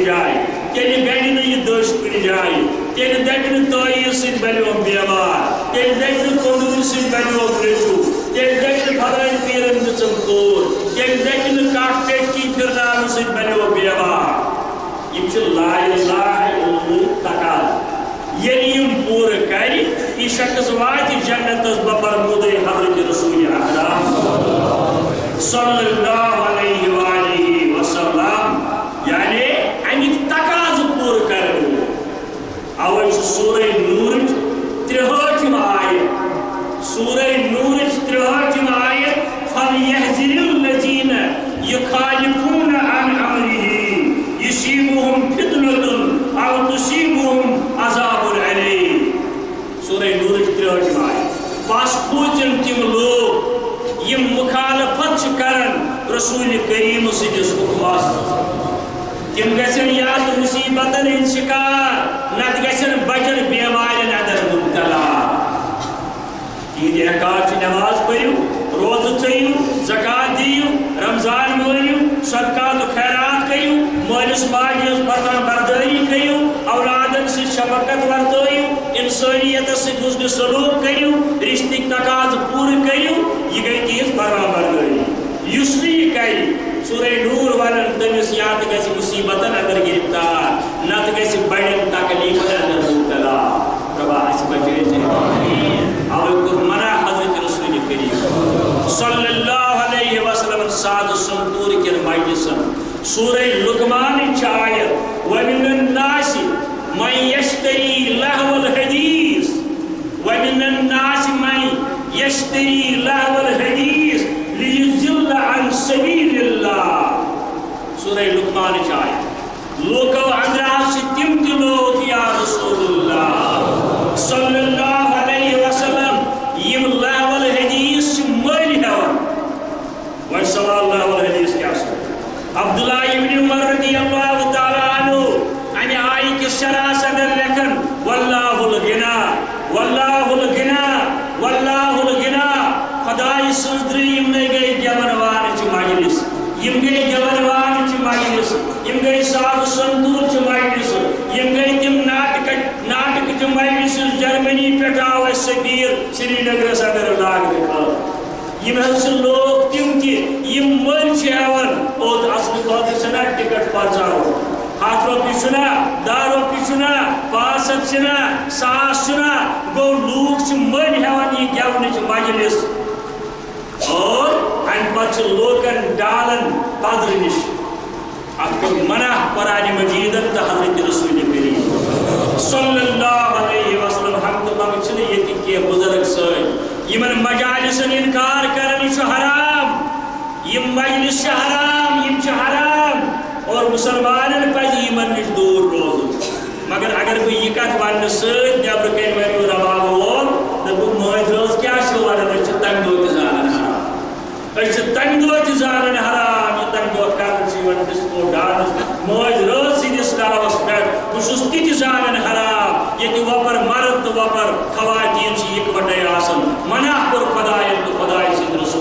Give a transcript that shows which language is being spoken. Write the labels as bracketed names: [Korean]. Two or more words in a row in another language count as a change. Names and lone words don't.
[Kashmiri] جایہِ تیٚلہِ گنٛڈِ نہٕ یہِ دٔچھ کُنہِ جایہِ تیٚلہِ دپہِ نہٕ تٲیٖز سۭتۍ بنیوم بٮ۪مار تیٚلہِ دپہِ نہٕ کۄنٛڈوٗر سۭتۍ بنیوم نیٚچوٗ تیٚلہِ دپہِ نہٕ فلٲنۍ پیٖرن دِژٕم کوٗر تیٚلہِ دپہِ نہٕ کٹھ پیٹکی پھِرناونہٕ سۭتۍ بنیوم بٮ۪مار یِم چھِ [Arabic] لا الہ الا اللہ [Kashmiri] تقاضہٕ ییٚلہِ یِم پوٗرٕ کرِ یہِ شخص واتہِ جنتس بفرمودے حضرت رسول اکرم [Arabic] صلی اللہ علیہ وآلہ وسلم [Kashmiri] یعنی امیُک تقاضہٕ پوٗرٕ کرن وول اوے چھُ سورہ نوٗرٕچ 63 آیت سورہ نوٗرٕچ 63 آیت [Arabic] فَلْيَحْذِرِ الَّذِينَ يُخَالِفُونَ عَنْ أَمْرِهِ يُصِيبُهُمْ فِتْنَةٌ أَوْ تُصِيبُهُمْ عَذَابٌ أَلِيمٌ [Kashmiri] سورہ نوٗرٕچ 63 آیت بس پوٗژِم تِم لوٗکھ یِم مُخالفت چھِ کران رسول کریم سٕنٛدِس حُکمس تِم گژھن یا تہٕ مُصیبتن ہٕنٛدۍ شِکار نتہٕ گژھن بچن بیمارٮ۪ن اندر مُبتلا تِہنٛدِ احکام چھِ نٮ۪ماز پٔرِو روزٕ تھٲیِو زکات دِیِو رمضان مٲنِو صدقات و خیرات کٔرِو مٲلِس ماجہِ ہٕنٛز فرمان بردٲری کٔرِو اولادن سۭتۍ شفقت ورتٲیِو انسٲنیتس سۭتۍ حُسنہِ سلوٗک کٔرِو رشتٕکۍ تقاضہٕ پوٗرٕ کٔرِو یہِ گٔے تِہنٛز فرمان بردٲری یُس نہٕ یہِ کرِ سورہ نور ونن تٔمِس یا تہٕ گژھِ مُصیبتن اندر گرفتار نتہٕ گژھِ بڑٮ۪ن تکلیٖفن اندر مُبتلا رۄبا اَسہِ بچٲیِتھ اوے کوٚر منع حضرت رسول کریم [Arabic] صلی اللہ علیہ وسلم [Kashmiri] سادٕ سنتوٗر کٮ۪ن مجلسن سورہ لقمانٕچ چھِ آیت [Arabic] وَمِنَ النَّاسِ مَن یشتری لہو الحدیث وَمِنَ النَّاسِ مَن یشتری لہو الحدیث لیضل عن سبیل اللہ [Kashmiri] سورہ لقمانٕچ آیت لوکو اندر چھِ تِم تہِ لوگ [Arabic] یا رسول اللہ صلی اللہ علیہ وسلم [Kashmiri] یِم [Arabic] لہو الحدیث [Kashmiri] چھِ مٔلۍ ہٮ۪وان وۄنۍ سوال [Arabic] لہو الحدیث [Kashmiri] کیٛاہ چھُ عبداللہ ابن عمر [Arabic] رضی اللہ تعالیٰ عنہ [Kashmiri] امہِ آیہِ کِس شرحس اندر لیکھان [Arabic] واللہ الغنی واللہ الغنی واللہ [Kashmiri] الغنی خداے سٕنٛز درٛیِم گٔے گٮ۪ون والٕچ مجلس یِم گٔے گٮ۪ون والٕچ مجلس یِم گٔے سادٕ سنتوٗرچہِ مجلس یِم گٔے تِم ناٹکچہِ مجلس جرمنی پٮ۪ٹھ آو اَسہِ سفیر سری نگرس اندر لاگنہٕ خٲطرٕ یِم حظ چھِ لوگ تِم تہِ یِم مٔلۍ چھِ ہٮ۪وان اوٚت اَصلہٕ خٲطرٕ چھِنا ٹِکٹ پرژاوُن 100 رۄپیہِ چھُنا 10 رۄپیہِ چھُنا 500 چھِنا 1000 چھُنا گوٚو لوٗکھ چھِ مٔلۍ ہٮ۪وان یہِ گٮ۪ونٕچ مجلس اور امہِ پتہٕ چھِ لوٗکن ڈالن پدرٕ نِش اتھ کوٚر منع قرآنِ مجیٖدن تہٕ حضرت رسول کریم [Arabic] صلی اللہ علیہ وسلم [Kashmiri] ہم تہٕ منٛگہٕ چھِنہٕ ییٚتہِ کینٛہہ بُزرگ سٲنۍ یِمن مجالسن انکار کران یہِ چھُ حرام یِم مجلس چھِ حرام یِم چھِ حرام اور مسلمانن پزِ یِمن نِش دوٗر روزُن مگر اگر بہٕ یہِ کتھ وننہٕ سۭتۍ نیبرٕ کَنۍ ونیو رباب وول دوٚپُکھ مٲنۍ رٲژ کیٛاہ چھِو ونان أسۍ چھِ تمہِ دۄہ تہِ زانان حرام أسۍ چھِ تمہِ دۄہ تہِ زانان حرام یہِ تمہِ دۄہ کرنہٕ چھِ یِوان [English] disco dance [Kashmiri] مٲنۍ رٲژ سٕنٛدِس ناوس پٮ۪ٹھ بہٕ چھُس تہِ تہِ زانان حرام ییٚتہِ وۄپر مرد تہٕ وۄپر خواتیٖن چھِ یِکوَٹَے آسان منع کوٚر خۄدایَن تہٕ خۄداے سٕنٛدۍ